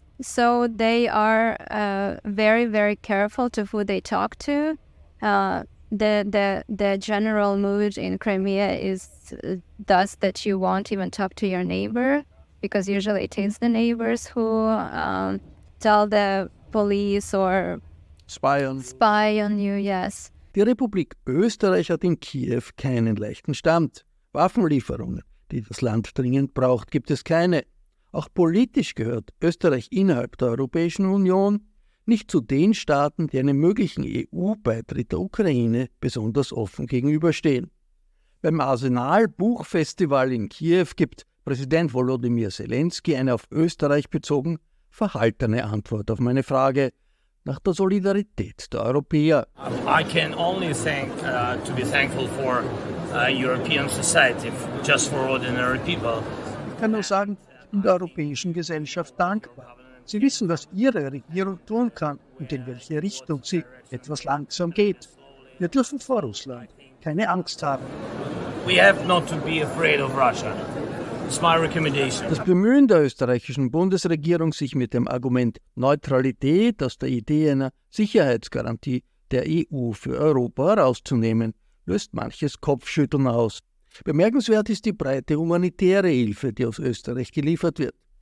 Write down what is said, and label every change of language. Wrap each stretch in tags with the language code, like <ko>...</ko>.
<en>So they are very, very careful to who they talk to. The general mood in Crimea is thus that you won't even talk to your neighbor, because usually it is the neighbors who tell the police or Spy on you, yes.</en> <de>Die Republik Österreich hat in Kiew keinen leichten Stand. Waffenlieferungen, die das Land dringend braucht, gibt es keine. Auch politisch gehört Österreich innerhalb der Europäischen Union nicht zu den Staaten, die einem möglichen EU-Beitritt der Ukraine besonders offen gegenüberstehen. Beim Arsenal-Buchfestival in Kiew gibt Präsident Volodymyr Zelensky eine auf Österreich bezogen verhaltene Antwort auf meine Frage nach der Solidarität der Europäer.</de> <en>I can only to be thankful for European society, just for ordinary people.</en> <de>Ich kann nur sagen, ich bin der europäischen Gesellschaft dankbar. Sie wissen, was Ihre Regierung tun kann und in welche Richtung sie etwas langsam geht. Wir dürfen vor Russland keine Angst haben.</de> <en>We have not to be afraid of Russia. It's my recommendation.</en> <de>Das Bemühen der österreichischen Bundesregierung, sich mit dem Argument Neutralität aus der Idee einer Sicherheitsgarantie der EU für Europa herauszunehmen, löst manches Kopfschütteln aus. Bemerkenswert ist die breite humanitäre Hilfe, die aus Österreich geliefert wird.</de>